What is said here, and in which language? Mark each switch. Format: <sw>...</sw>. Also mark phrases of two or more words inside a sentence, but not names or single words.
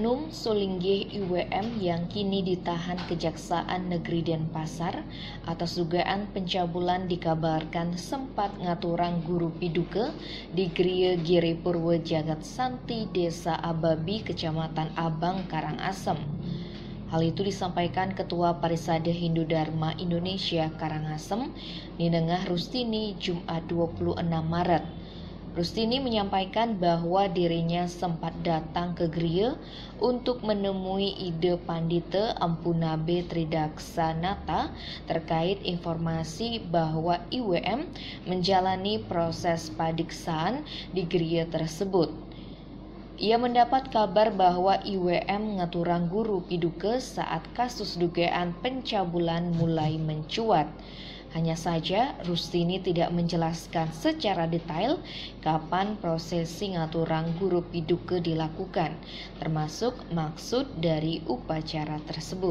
<id>Sulinggih IWM yang kini ditahan Kejaksaan Negeri Denpasar atas dugaan pencabulan dikabarkan sempat</id> <ban>ngaturang guru piduke</ban> <id>di Griya Giripurwo Jagat Santi, Desa Ababi, Kecamatan Abang, Karangasem. Hal itu disampaikan Ketua Parisade Hindu Dharma Indonesia Karangasem, Ninengah Rustini, Jumat 26 Maret. Rustini menyampaikan bahwa dirinya sempat datang ke Griya untuk menemui Ide Pandita Ampunabe Tridaksanata terkait informasi bahwa IWM menjalani proses padiksaan di Griya tersebut. Ia mendapat kabar bahwa IWM</id> <ban>ngaturang guru piduke</ban> <id>saat kasus dugaan pencabulan mulai mencuat. Hanya saja Rustini tidak menjelaskan secara detail kapan prosesi</id> <ban>ngaturang guru piduke</ban> <id>dilakukan, termasuk maksud dari upacara tersebut.</id>